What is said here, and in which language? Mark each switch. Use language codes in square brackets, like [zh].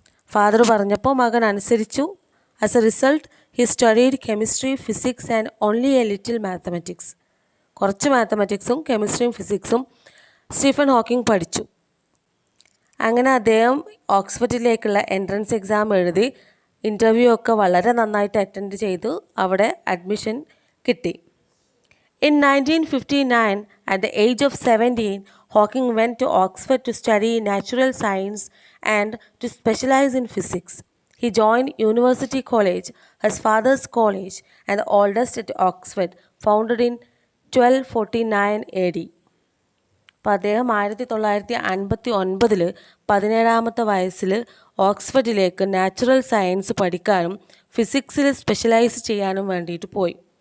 [ml] Father പറഞ്ഞപ്പോൾ മകൻ അനുസരിച്ചു. [en] As a result he studied chemistry, physics and only a little mathematics. [ml] കുറച്ച് മാത്തമാറ്റിക്സും കെമിസ്ട്രിയും ഫിസിക്സും Stephen Hawking പഠിച്ചു. അങ്ങനെ അദ്ദേഹം ഓക്സ്ഫോർഡിലേക്കുള്ള എൻട്രൻസ് എക്സാം എഴുതി, ഇൻ്റർവ്യൂ ഒക്കെ വളരെ നന്നായിട്ട് അറ്റൻഡ് ചെയ്തു. അവിടെ അഡ്മിഷൻ കിട്ടി. [en] In 1959, at the age of 17, Hawking went to Oxford to study natural science and to specialize in physics. He joined University College, his father's college, and the oldest at Oxford, founded in 1249 AD. [ml] അപ്പോൾ അദ്ദേഹം 1959 17ാമത്തെ വയസ്സിൽ ഓക്സ്ഫോർഡിലേക്ക് natural science പഠിക്കാനും ഫിസിക്സിൽ specialise ചെയ്യാനും വേണ്ടിയിട്ട് പോയി.